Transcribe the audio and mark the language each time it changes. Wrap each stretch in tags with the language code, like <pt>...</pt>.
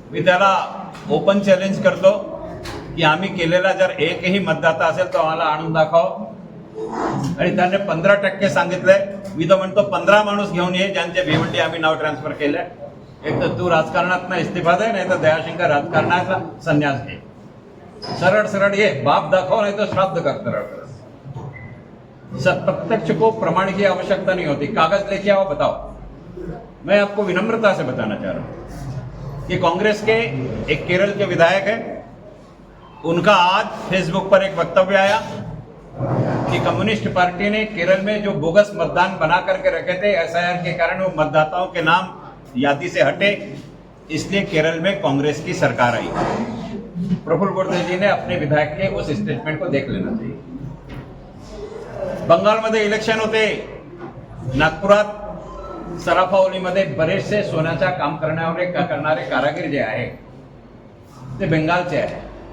<mr>मी त्याला open challenge करतो की आम्ही केलेला जर एकही मतदाता असेल तर आम्हाला आणून दाखव। आणि त्याने 15% सांगितलंय। मी तर म्हणतो 15 माणूस घेऊन ये ज्यांचे भिवंडी आम्ही नाव ट्रान्सफर केलंय। एक तर तू राजकारणात इस्तीफा दे नाही तर दयाशंकर राजकारणाचा संन्यास घे। सरळ सरळ ये, बाप दाखव</mr> <hi>नहीं तो</hi> <mr>श्राद्ध कर।</mr> <hi>प्रत्यक्ष को प्रमाण की आवश्यकता नहीं होती, कागज लेके आओ बताओ। मैं आपको विनम्रता से बताना चाह रहा हूं कि कांग्रेस के एक केरल के विधायक है, उनका आज फेसबुक पर एक वक्तव्य आया कि कम्युनिस्ट पार्टी ने केरल में जो बोगस मतदान बना करके रखे थे एसआईआर के कारण वो मतदाताओं के नाम यादी से हटे, इसलिए केरल में कांग्रेस की सरकार आई। प्रफुल्ल गुरुदेव जी ने अपने विधायक के उस स्टेटमेंट को देख लेना चाहिए।</hi> <mr>बंगालमध्ये इलेक्शन होते, नागपुरात सराफावलीमध्ये बरेचसे सोन्याचा काम करणारे कारागीर जे आहे ते बेंगालचे आहे।</mr>